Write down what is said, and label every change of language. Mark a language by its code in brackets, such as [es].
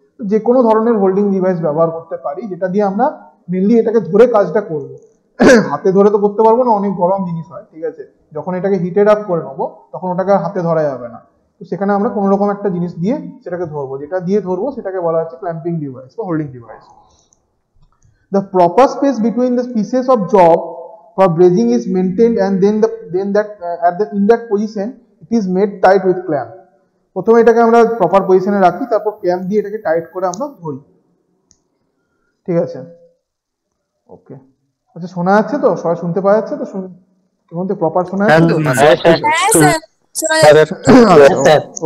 [bn] তো যে কোনো ধরনের হোল্ডিং ডিভাইস ব্যবহার করতে পারি, যেটা দিয়ে আমরা মেনলি এটাকে ধরে কাজটা করব। হাতে ধরে তো করতে পারবো না, অনেক গরম জিনিস হয়, ঠিক আছে। যখন এটাকে হিটেড আপ করে নেবো তখন ওটাকে হাতে ধরা যাবে না, তো সেখানে আমরা কোনো রকম একটা জিনিস দিয়ে সেটাকে ধরবো, যেটা দিয়ে ধরবো সেটাকে বলা হচ্ছে ক্ল্যাম্পিং ডিভাইস বা holding device. [en] The proper space between the pieces of job for bracing is maintained, and then in that position it is made tight with clamp. [bn] প্রথমে এটাকে আমরা প্রপার পজিশনে রাখি, তারপর ক্ল্যাম্প দিয়ে এটাকে টাইট করে আমরা ধরি। ঠিক আছে, ওকে। আচ্ছা, শোনা যাচ্ছে তো? সবাই শুনতে পাওয়া যাচ্ছে তো? প্রপার শোনা যাচ্ছে তো? হ্যাঁ স্যার, শোনা যাচ্ছে।